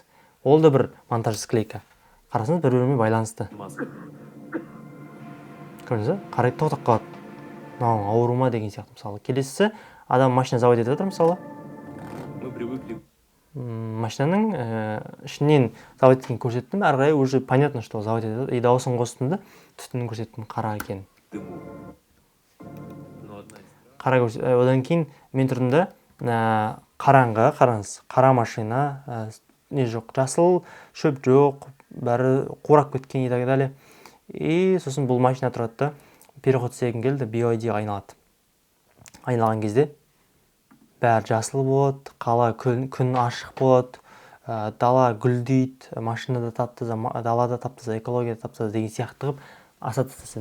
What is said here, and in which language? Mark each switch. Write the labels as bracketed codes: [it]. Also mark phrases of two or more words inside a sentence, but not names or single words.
[kk] Ол да бір монтаж склейка. Қарасаңыз, бір-бірімен байланысты. Көрдіңіз, қарайды, тоқтап қалады. Мынау ауру ма деген сияқты, мысалы. Келесісі адам машина завод етіп жатыр, мысалы. Машинаның ішінен завод еткенін көрсеттім, әрі қарай [ru] уже понятно, что завод [kk] етіп. И дауысын қостым да, түтінін көрсеттім, қара екен. Одан кейін мен тұрдым да, қараңғы, қараңыз, қара машина, не жоқ, жасыл шөп жоқ, бәрі қурап кеткен [ru] и так далее. [kk] И сосын бұл машина тұрады, переход істеген келді, BYD айналады. Айналған кезде бәрі жасыл болады, қала күн ашық болады, дала гүлдейді, машинада таптыза, далада таптыза, экологияда таптыза деген сияқты қып ассоциация.